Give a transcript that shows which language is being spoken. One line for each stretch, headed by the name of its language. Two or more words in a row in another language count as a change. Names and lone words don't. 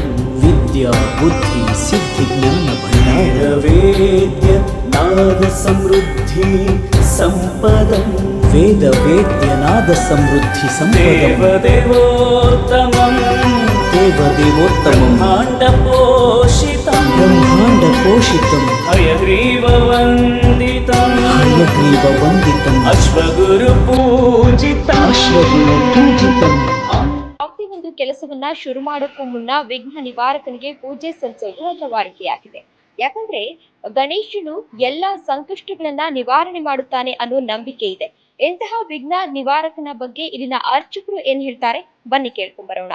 Sanskrit: विद्या बुद्धि सिद्धि ज्ञान भण्डार वेद्य नाद समृद्धि संपदं वेद वेद्य नाद समृद्धि संपदं देवदेवोत्तमं ब्रह्माण्डपोषितं हयग्रीववन्दितं अश्वगुरुपूजितं
Kannada: ಯಾವುದೇ ಒಂದು ಕೆಲಸವನ್ನ ಶುರು ಮಾಡೋಕ್ಕೂ ಮುನ್ನ ವಿಘ್ನ ನಿವಾರಕನಿಗೆ ಪೂಜೆ ಸಲ್ಲಿಸೋದು ಅನಿವಾರ್ಯತೆಯಾಗಿದೆ. ಯಾಕಂದ್ರೆ ಗಣೇಶನು ಎಲ್ಲಾ ಸಂಕಷ್ಟಗಳನ್ನ ನಿವಾರಣೆ ಮಾಡುತ್ತಾನೆ ಅನ್ನೋ ನಂಬಿಕೆ ಇದೆ. ಇಂತಹ ವಿಘ್ನ ನಿವಾರಕನ ಬಗ್ಗೆ ಇಲ್ಲಿನ ಅರ್ಚಕರು ಏನ್ ಹೇಳ್ತಾರೆ ಬನ್ನಿ ಕೇಳ್ಕೊಂಡ್ ಬರೋಣ.